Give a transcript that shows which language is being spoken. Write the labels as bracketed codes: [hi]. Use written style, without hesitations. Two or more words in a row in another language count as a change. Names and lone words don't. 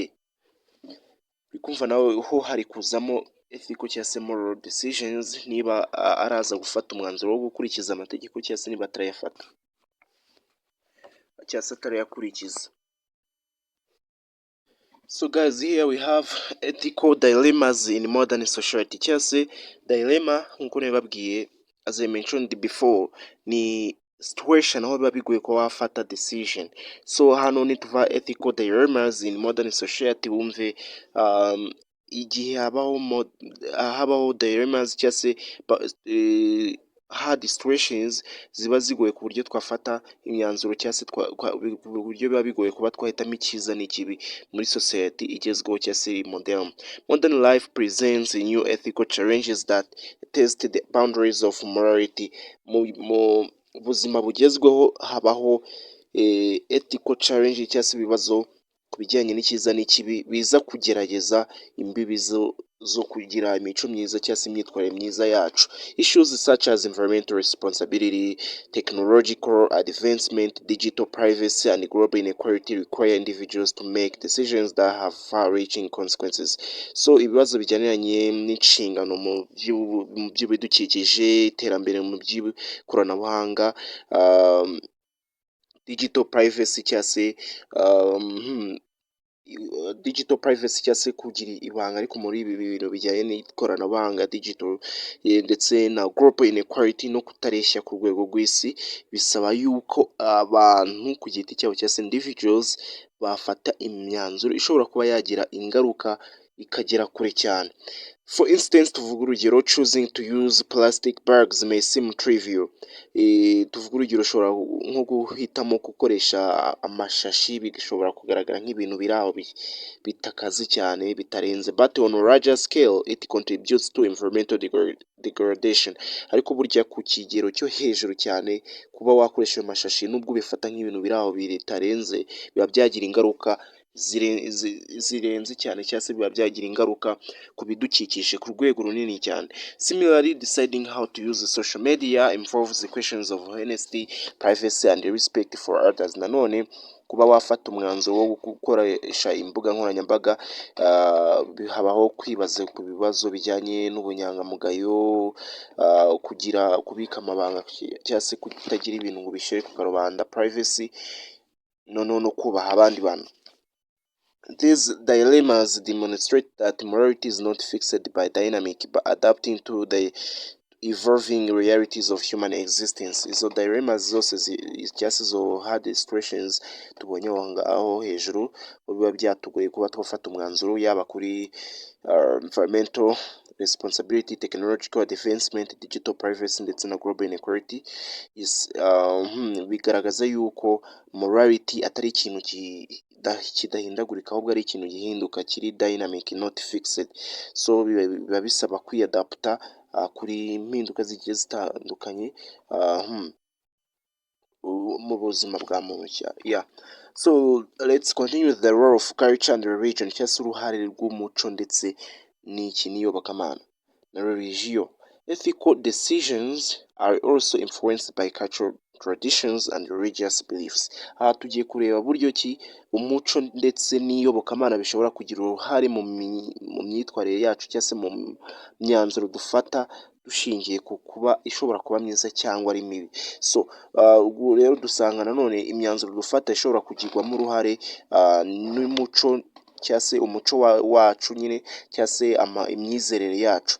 [rw] uri kumva nawe ho hari kuzamo ethical cyangwa se [en] moral decisions, [rw] niba araza gufata umwanzuro wo gukurikiza amategeko cyangwa se niba atarayafata cyangwa se atarayakurikiza. [en] So guys, here we have ethical dilemmas in modern society. [rw] Cyangwa se dilemma nk'uko nabibabwiye, [en] as I mentioned before, [rw] ni situation aho biba bigoye ko wafata decision. So hano nituva [en] ethical dilemmas in modern society, [rw] wumve igihe habaho dilemmas cyangwa se [en] hard situations [rw] ziba zigoye ku buryo twafata imyanzuro cyangwa se uburyo biba bigoye kuba twahitamo icyiza n'ikibi muri society igezweho cyangwa se [en] modern life presents new ethical challenges that test the boundaries of morality. [rw] Mu buzima bugezweho habaho [en] ethical challenge [rw] cyangwa se ibibazo ku bijyanye n'icyiza n'ikibi biza kugerageza imbibi zo kugira imico myiza cyangwa se imyitwarire myiza yacu. [en] Issues such as environmental responsibility, technological advancement, digital privacy and global inequality require individuals to make decisions that have far-reaching consequences. [rw] So ibibazo bijyaniranye n'inshingano mu by'ibidukikije, iterambere mu by'ikoranabuhanga, [en] digital privacy [rw] cyangwa se [en] digital privacy [rw] cyangwa se kugira ibanga ariko muri ibi bintu bijyanye n'ikoranabuhanga digital, ndetse na [en] global inequality [rw] no kutareshya ku rwego rw'isi, bisaba yuko abantu ku giti cyabo cyangwa se individuals bafata imyanzuro ishobora kuba yagira ingaruka ikagera kure cyane. [en] For instance, [rw] tuvuga urugero, [en] choosing to use plastic bags may seem trivial. [rw] Tuvuga urugero, ushobora nko guhitamo gukoresha amashashi, bigashobora kugaragara nk'ibintu biri aho bitakaze cyane bitarenze, [en] but on a larger scale it contributes to environmental degradation. [rw] Ariko burya ku kigero cyo hejuru cyane, kuba wakoresha amashashi nubwo bifata nk'ibintu biri aho bitarenze, biba byagira ingaruka zirenze cyane cyangwa se biba byagira ingaruka ku bidukikije ku rwego runini cyane. [en] Similarly, deciding how to use social media involves the questions of honesty, privacy and respect for others. [rw] Nanone kuba wafata umwanzuro wo gukoresha imbuga nkoranyambaga, habaho kwibaza ku bibazo bijyanye n'ubunyangamugayo, kubika amabanga cyangwa se kutagira ibintu ngo bishyire ku karubanda, privacy, no kubaha abandi bantu. [en] These dilemmas demonstrate that morality is not fixed by dynamic but adapting to the evolving realities of human existence. [rw] Izo dilemmas zose cyangwa se izo [en] hard situations [rw] tubonye aho hejuru, biba byatugoye kuba twafata umwanzuro, yaba kuri [en] environmental responsibility, technological advancement, digital privacy [rw] ndetse na [en] global inequality. [rw] Bigaragaza yuko morality atari ikintu kidahindagurika, ahubwo ari ikintu gihinduka, kiri [en] dynamic not fixed. [rw] So biba bisaba kwiyadapta kuri impinduka zigiye zitandukanye mu buzima bwa muntu. [en] So let's continue with the role of culture and religion, [rw] cyangwa se uruhare rw'umuco ndetse n'iyobokamana na religion. [en] Ethical decisions are also influenced by cultural traditions and religious beliefs. [rw] Aha tugiye kureba buryo ki umuco ndetse n'iyobokamana bishobora kugira uruhare mu myitwarire yacu cyangwa se mu myanzuro dufata, dushingiye ku kuba ishobora kuba myiza cyangwa ari mibi. So ubwo rero dusanga nanone imyanzuro dufata ishobora kugirwamo uruhare n'umuco cyangwa se umuco wacu nyine, cyangwa se imyizerere yacu.